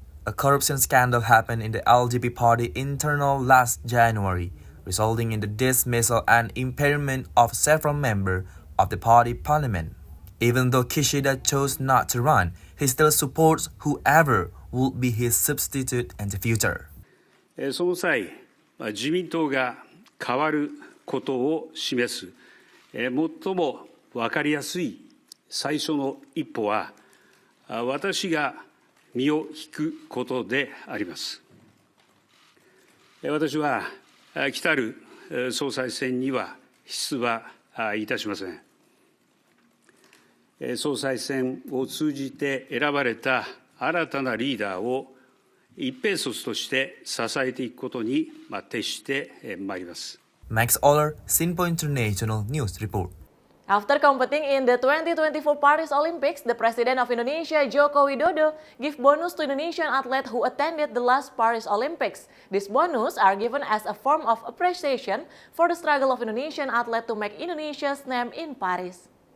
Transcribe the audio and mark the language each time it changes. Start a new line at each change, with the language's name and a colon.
English: A corruption scandal happened in the LDP party internal last January, resulting in the dismissal and impairment of several members of the party parliament. Even though Kishida chose not to run, he still supports whoever would be his substitute in the future.
Japanese: その際、自民党が変わることを示す最も分かりやすい最初の一歩は、私が身を引くことであります。私は来たる総裁選には出馬いたしません。総裁選を通じて選ばれた新たなリーダーを一兵卒として支えていくことに徹してまいります。
English: Max Oller, Sinpo International News Report. After competing in the 2024 Paris Olympics, the President of Indonesia, Joko Widodo, give bonus to Indonesian athletes who attended the last Paris Olympics. These bonus are given as a form of appreciation for the struggle of Indonesian athletes to make Indonesia's name in Paris.